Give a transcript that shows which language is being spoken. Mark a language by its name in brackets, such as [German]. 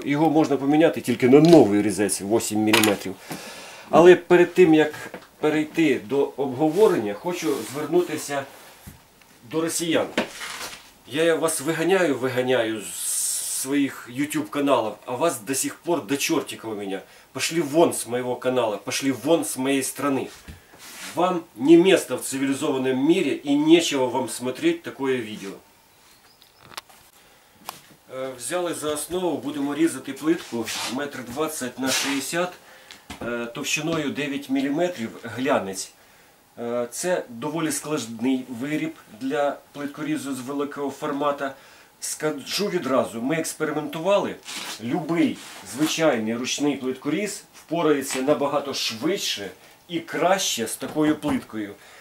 [Ukrainian] Його можна поміняти тільки на новий різець 8 мм. Але перед тим, як перейти до обговорення, хочу звернутися до росіян. [Russian] Я вас виганяю з своих YouTube каналов, а вас до сих пор до чертика у меня. Пошли вон с моего канала, пошли вон с моей страны. Вам не место в цивилизованном мире и нечего вам смотреть такое видео. [Ukrainian] Взяли за основу, будемо різати плитку 1,20 м на 60 товщиною 9 мм глянець. Це доволі складний виріб для плиткорізу з великого формату. Скажу відразу, ми експериментували, любий звичайний ручний плиткоріз впорається набагато швидше і краще з такою плиткою.